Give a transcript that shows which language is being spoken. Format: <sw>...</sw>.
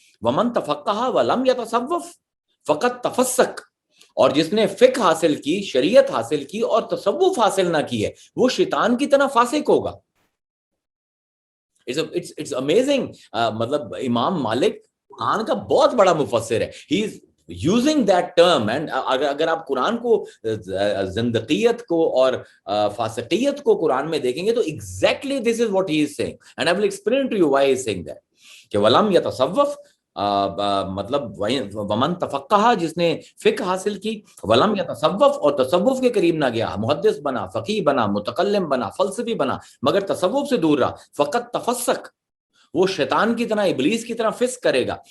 <ar>ومن تفقہ ولم یتصوف فقط تفسق,</ar> <ur>اور جس نے فقہ حاصل کی, شریعت حاصل کی اور تصوف حاصل نہ کی ہے, وہ شیطان کی طرح فاسق ہوگا.</ur> <en>it's amazing.</en> <ur>مطلب امام مالک قرآن کا بہت بڑا مفسر ہے.</ur> <en>he is using that term, and</en> <ur>اگر آپ قرآن کو, زندقیت کو اور فاسقیت کو قرآن میں دیکھیں گے تو</ur> <en>exactly this is what he is saying, and I will explain to you why he is saying that.</en> <ur>کہ</ur> <ar>ولم یتصوف,</ar> <ur>مطلب</ur> <ar>ومن تفقہ,</ar> <ur>جس نے فقہ حاصل کی, ولم یتصوف, اور تصوف کے قریب نہ گیا, محدث بنا, فقیہ بنا, متکلم بنا, فلسفی بنا, مگر تصوف سے دور رہا,</ur> <ar>فقط تفسق,</ar> <ur>وہ شیطان کی طرح, ابلیس کی طرح فسق کرے گا.</ur>